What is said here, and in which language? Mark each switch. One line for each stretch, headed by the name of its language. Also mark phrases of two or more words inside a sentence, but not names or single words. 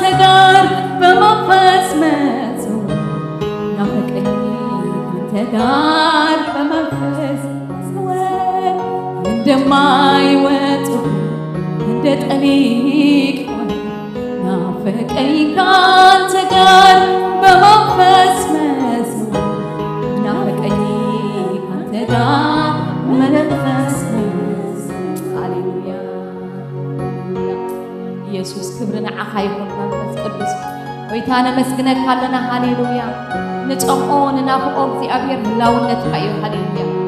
Amharic: ጋር በመንፈስ መሰወር ናፈቀኝ ካንተ ጋር በመንፈስ መሰወር እንደማይወጡ እንደ ጠሊቅ ባህር ናፈቀኝ ካንተ ጋር በመንፈስ መሰወር ናፈቀኝ ካንተ ጋር በመንፈስ
Tigrinya: ኢየሱስ ክብር ንዓኻ ይኹን መንፈስ ቅዱስ ጎይታ ነመስግነካ ኣለና ሃሌሉያ ንፀምኦ ንናፍቆ እግዚኣብሔር ህላውነትካ እዩ ሃሌሉያ